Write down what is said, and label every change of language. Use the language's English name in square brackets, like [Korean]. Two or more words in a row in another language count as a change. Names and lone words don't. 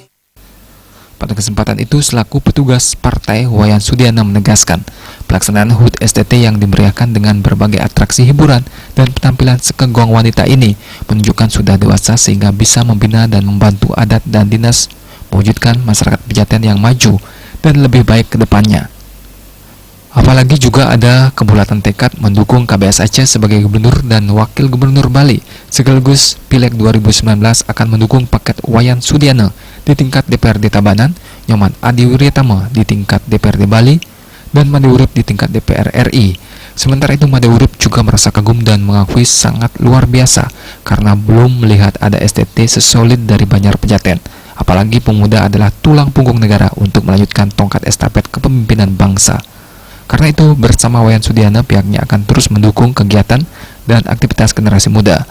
[Indonesian] Pada kesempatan itu, selaku petugas partai, Wayan Sudiana menegaskan pelaksanaan HUT STT yang dimeriahkan dengan berbagai atraksi hiburan dan penampilan sekegong wanita ini menunjukkan sudah dewasa sehingga bisa membina dan membantu adat dan dinas mewujudkan masyarakat Pejaten yang maju dan lebih baik ke depannya. Apalagi juga ada kebulatan tekad mendukung KBS Aceh sebagai Gubernur dan Wakil Gubernur Bali, sekaligus Pileg 2019 akan mendukung paket Wayan Sudiana di tingkat DPRD Tabanan, Nyoman Adi Wiryatama di tingkat DPRD Bali, dan Made Urip di tingkat DPR RI. Sementara itu Made Urip juga merasa kagum dan mengakui sangat luar biasa karena belum melihat ada STT sesolid dari Banjar Pejatan. Apalagi pemuda adalah tulang punggung negara untuk melanjutkan tongkat estafet kepemimpinan bangsa. Karena itu, bersama Wayan Sudiana, pihaknya akan terus mendukung kegiatan dan aktivitas generasi muda.